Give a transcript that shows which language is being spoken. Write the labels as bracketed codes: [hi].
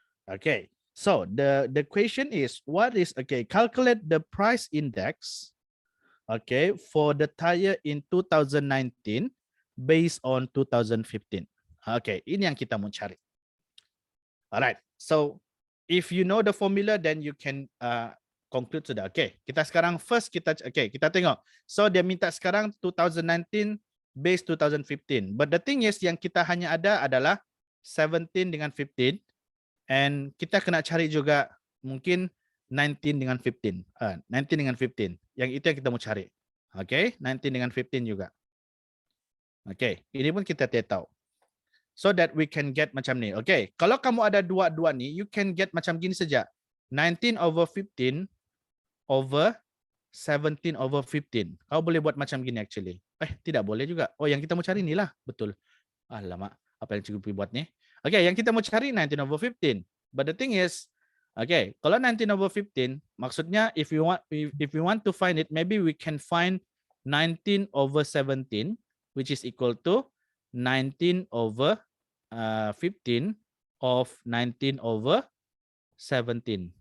[en] Okay, so the question is what is, okay, calculate the price index, okay, for the tire in 2019 based on 2015. [ms] Okay, ini yang kita mau cari. [en] Alright, so if you know the formula, then you can conclude sudah. [ms] Okay, kita sekarang first kita tengok. So dia minta sekarang 2019 base 2015. [en] But the thing is [ms] yang kita hanya ada adalah 17 dengan 15, and kita kena cari juga mungkin 19 dengan 15. 19 dengan 15. Yang itu yang kita mau cari. Okay, 19 dengan 15 juga. Okay, ini pun kita tidak tahu. [en] So that we can get [ms] macam ni. Okay, kalau kamu ada dua-dua ni, [en] you can get [ms] macam gini saja. [en] 19 over 15 over 17 over 15. [ms] Kau boleh buat macam gini actually. Tidak boleh juga. Oh, yang kita mau cari ni lah. Betul. Alamak, apa yang cikgu buat ni? Okay, yang kita mau cari 19 over 15. [en] But the thing is, okay, [ms] kalau 19 over 15, maksudnya [en] if you want to find it, maybe we can find 19 over 17, which is equal to 19 over 15 of 19 over 17.